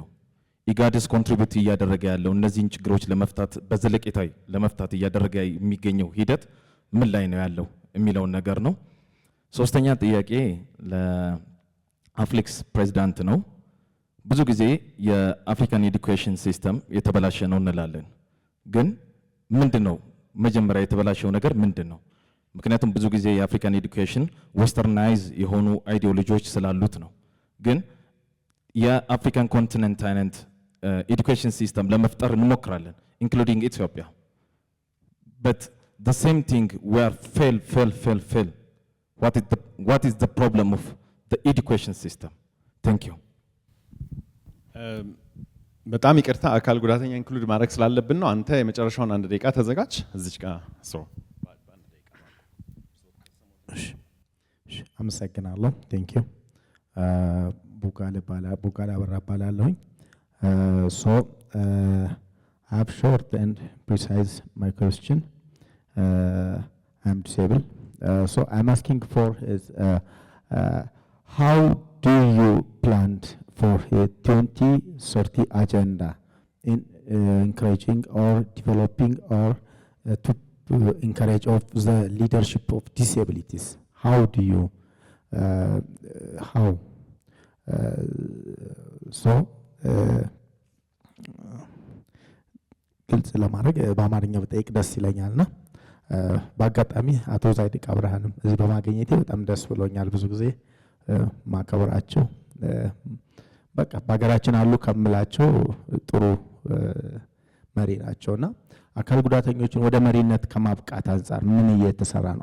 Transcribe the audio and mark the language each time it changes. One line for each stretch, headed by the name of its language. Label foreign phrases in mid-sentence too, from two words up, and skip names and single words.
Amharic: ኢጋድስ ኮንትሪቢዩት እያደረገ ያለው እነዚህን ችግሮች ለመፍታት በዘለቄታዊ ለመፍታት እያደረገ የሚገኘው ሂደት ምን ላይ ነው ያለው የሚለውን ነገር ነው። ሶስተኛ ጥያቄ ለአፍሌክስ ፕሬዝዳንት ነው። ብዙ ጊዜ የአፍሪካን
English: education system
Amharic: የተበላሸ ነው እንላለን። ግን ምንድነው መጀመሪያ የተበላሸው ነገር ምንድነው? ምክንያቱም ብዙ ጊዜ የአፍሪካን
English: education westernize
Amharic: የሆኑ አይዲዮሎጂዎች ስላሉት ነው። ግን የአፍሪካን
English: continent education system
Amharic: ለመፍጠር እንሞክራለን ኢንክሉዲንግ ኢትዮጵያ።
English: but the same thing we are fail. What is the problem of the education system? Thank you.
Amharic: በጣም ይቅርታ አካል ጉዳተኛ ኢንክሉድ ማድረግ ስላለብን ነው። አንተ የመጨረሻውን አንድ ደቂቃ ተዘጋጅ። እዚች ጋር ሶ
English: አመሰግናለሁ። thank you ቡጋለ አበራ እባላለሁኝ። So I have short and precise my question. I'm disabled. So I'm asking for is how do you plan for a 2030 agenda in encouraging or developing or to encourage of the leadership of disabilities? How do you
Amharic: ግልጽ ለማድረግ በአማርኛ በጠይቅ ደስ ይለኛልና በአጋጣሚ አቶ ዛዲግ አብርሃንም እዚህ በማግኘቴ በጣም ደስ ብሎኛል። ብዙ ጊዜ ማከብራቸው በቃ በሀገራችን አሉ ከምላቸው ጥሩ መሪ ናቸውና አካል ጉዳተኞችን ወደ መሪነት ከማብቃት አንፃር ምን እየተሰራ ነው?